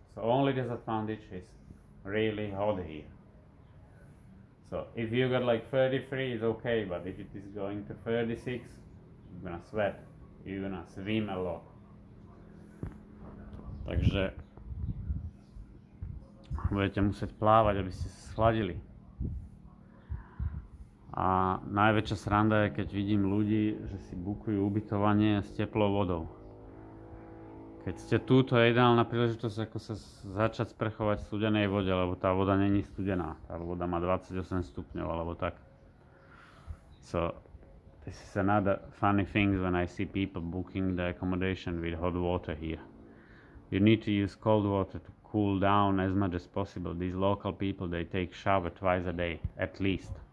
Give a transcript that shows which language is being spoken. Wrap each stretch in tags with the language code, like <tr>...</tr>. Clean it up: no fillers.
<en>So only disadvantage is really hot here. So if you got like 33, it's okay, but if it is going to 36, you're gonna sweat, you're gonna swim a lot.</en> <sk>Takže budete musieť plávať, aby ste sa schladili. A najväčšia sranda je, keď vidím ľudí, že si bukujú ubytovanie s teplou vodou. Keď ste tu, to je ideálna príležitosť, ako sa začať sprchovať v studenej vode, lebo tá voda není studená. Tá voda má 28 stupňov, alebo tak.</sk> <en>So, this is another funny thing when I see people booking the accommodation with hot water here. You need to use cold water to cool down as much as possible. These local people, they take shower twice a day, at least.</en>